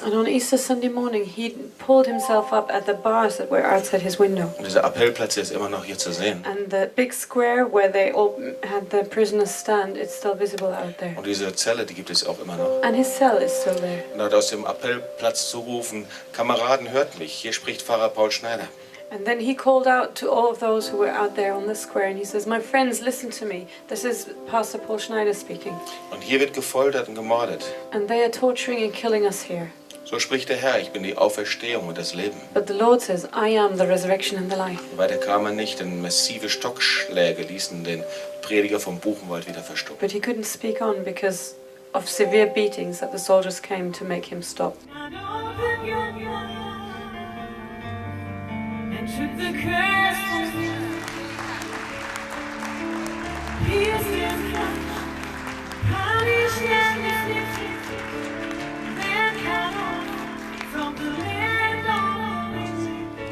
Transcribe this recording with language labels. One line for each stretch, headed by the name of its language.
English: And on Easter Sunday morning, he pulled himself up at the bars that were outside his window.
German: Und dieser Appellplatz hier ist immer noch hier zu sehen.
English: And the big square where they all had the prisoners stand, it's still visible out there.
German: Und diese Zelle, die gibt es auch immer noch.
English: And his cell is still there.
German: Und er hat aus dem Appellplatz zurufen, Kameraden, hört mich, hier spricht Pfarrer Paul Schneider.
English: And then he called out to all of those who were out there on the square, and he says, my friends, listen to me. This is Pastor Paul Schneider speaking.
German: Und hier wird gefoltert und gemordet.
English: And they are torturing and killing us here.
German: So spricht der Herr, ich bin die Auferstehung und das Leben.
English: But the Lord says, I am the resurrection and the life.
German: Weiter kam er nicht, denn massive Stockschläge ließen den Prediger vom Buchenwald wieder verstummen.
English: But he couldn't speak on because of severe beatings that the soldiers came to make him stop. And open your mind and took the curse from you. Pierced his flesh, punished and afflicted, then cut off from the land of living.